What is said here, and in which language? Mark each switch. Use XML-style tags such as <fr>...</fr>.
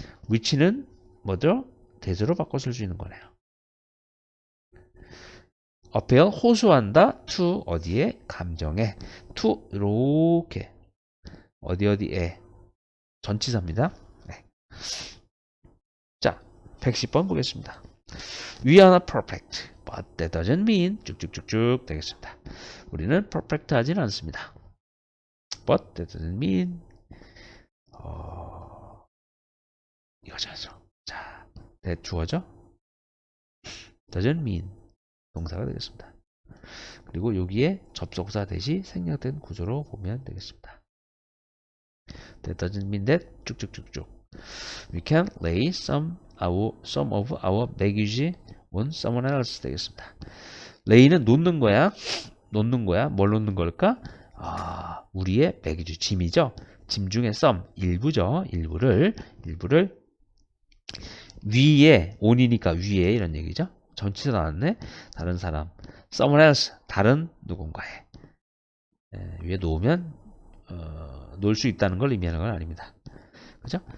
<ko>which는 뭐죠? 대조로 바꿔 쓸 수 있는 거네요. appeal 호소한다 to 어디에? 감정에 to 이렇게 어디에 전치사입니다. 네. 자, 110번 보겠습니다.</ko> <en>We are not perfect, but that doesn't mean</en> <ko>쭉쭉쭉쭉 되겠습니다. 우리는 perfect 하진 않습니다.</ko> <en>But that doesn't mean</en> <ko>이거죠. 자, that 주어죠.</ko> <en>doesn't mean</en> <ko>동사가 되겠습니다. 그리고 여기에 접속사 대시 생략된 구조로 보면 되겠습니다.</ko> <en>That doesn't mean that</en> <ko>쭉쭉쭉쭉.</ko> <en>We can lay some of our baggage on someone else</en> <ko>되겠습니다. lay는 놓는 거야. 뭘 놓는 걸까? 우리의 baggage 짐이죠. 짐 중에 some 일부죠. 일부를 위에 on이니까 위에 이런 얘기죠. 전치사 나왔네. 다른 사람. someone else 다른 누군가에 위에 놓으면 놓을 수 있다는 걸 의미하는 건 아닙니다. 그죠?</ko>